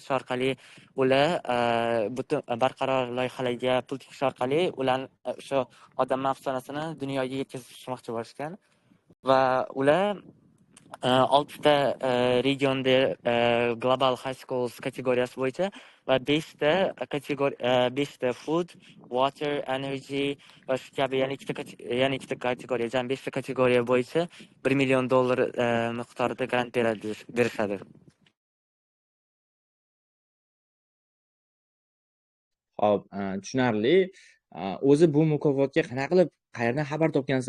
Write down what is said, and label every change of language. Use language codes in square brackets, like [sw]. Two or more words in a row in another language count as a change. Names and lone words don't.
[uz] Shu orqali ular butun barqaror loyihalarga pul tikish orqali ular o'sha odamni afsonasini dunyoga yetkazishmoqchi bo'lishgan va ular 6 ta regionda Global High Schools kategoriyasi bo'yicha va 5 ta [en] food, water, energy [uz] va shu kabi yana ikkita kategoriya, jami 5 ta kategoriya bo'yicha $1 million miqdorida grant berishadi. Xo'p, tushunarli. O'zi bu mukofotga qanaqa qilib, qayerdan xabar topgansizlar?